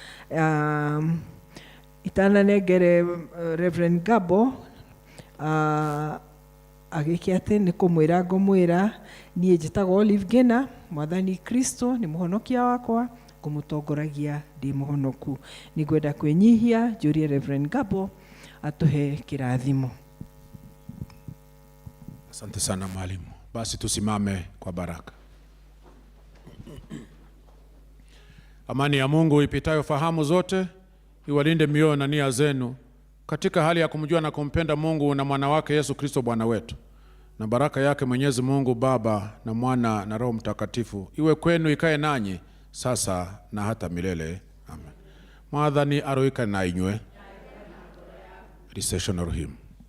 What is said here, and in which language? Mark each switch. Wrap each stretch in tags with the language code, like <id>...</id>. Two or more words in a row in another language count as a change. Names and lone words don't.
<ki>Itananengere Reverend Gabo agĩkĩ atĩ nĩ kũmwĩra ngũmwĩra niĩ njĩtagwo Olive Gena, Mwathani Kristo nĩ mũhonokia wakwa, ngũmũtongoragia ndĩ mũhonoku. Nĩ ngwenda kwĩnyihia njũrie Reverend Gabo atuhe kĩrathimo.</ki> <sw>Asante sana mwalimu. Basi tusimame kwa baraka. Amani ya Mungu ipitayo fahamu zote iwalinde mioyo na nia zenu katika hali ya kumjua na kumpenda Mungu na mwana wake Yesu Kristo Bwana wetu. na baraka yake Mwenyezi Mungu Baba na Mwana na Roho Mtakatifu iwe kwenu, ikae nanyi sasa na hata milele. Amen.</sw> <ki>Mwathani aroikane na inywe.</ki> <en>Recessional hymn.</en>